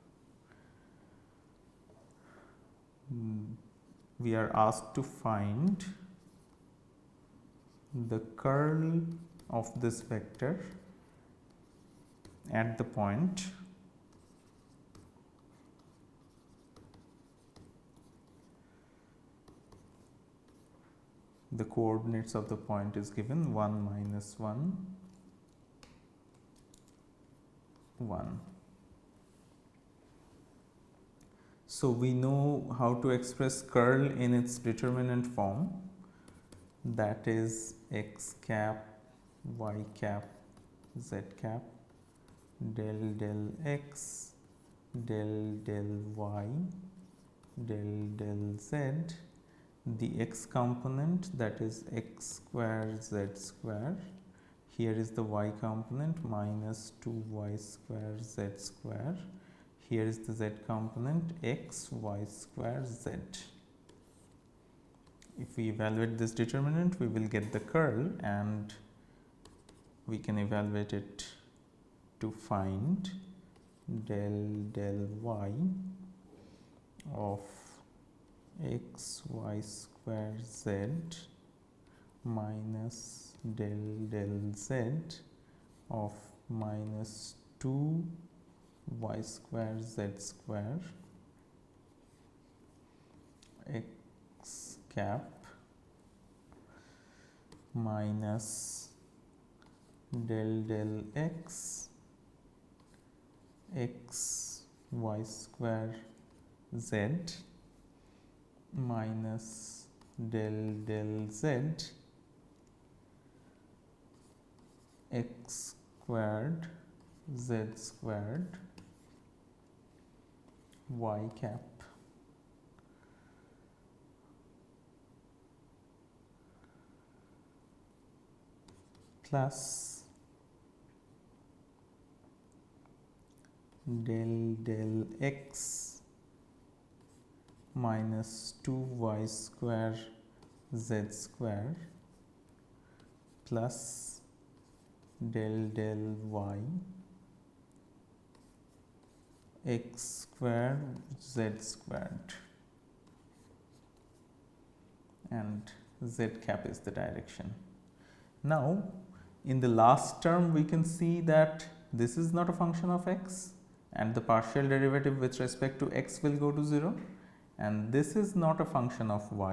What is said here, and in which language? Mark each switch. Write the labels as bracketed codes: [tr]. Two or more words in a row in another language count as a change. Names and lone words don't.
[en] We are asked to find the curl of this vector at the point the coordinates of the point is given 1 minus 1 1. So we know how to express curl in its determinant form, that is x cap y cap z cap del del x del del y del del z. The x component, that is x square z square. Here is the y component, minus 2y square z square. Here is the z component, x y square z. If we evaluate this determinant, we will get the curl, and we can evaluate it to find del del y of x y square z minus del del z of minus 2 y square z square x cap minus del del x x y square z minus del del z x squared z squared y cap plus del del x minus 2y square z square plus del del y x square z squared, and z cap is the direction. Now in the last term we can see that this is not a function of x, and the partial derivative with respect to x will go to 0, and this is not a function of y.